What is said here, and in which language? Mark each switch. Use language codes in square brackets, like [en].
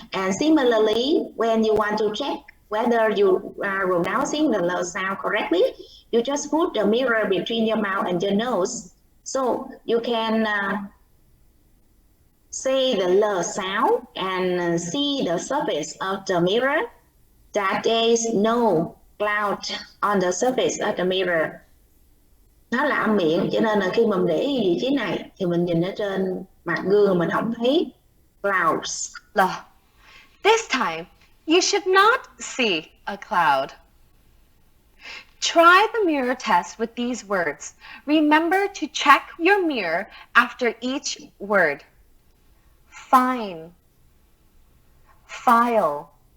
[en] And similarly, when you want to check whether you are pronouncing the L sound correctly, you just put the mirror between your mouth and your nose. So you can say the L sound and see the surface of the mirror that there is no cloud on the surface of the mirror. [vi] Nó là âm miệng, cho nên là khi mình để ý vị trí này thì mình nhìn ở trên mặt gương mình không thấy clouds. [en] This time, you should not see a cloud. Try the mirror test with these words. Remember to check your mirror after each word. Fine. File.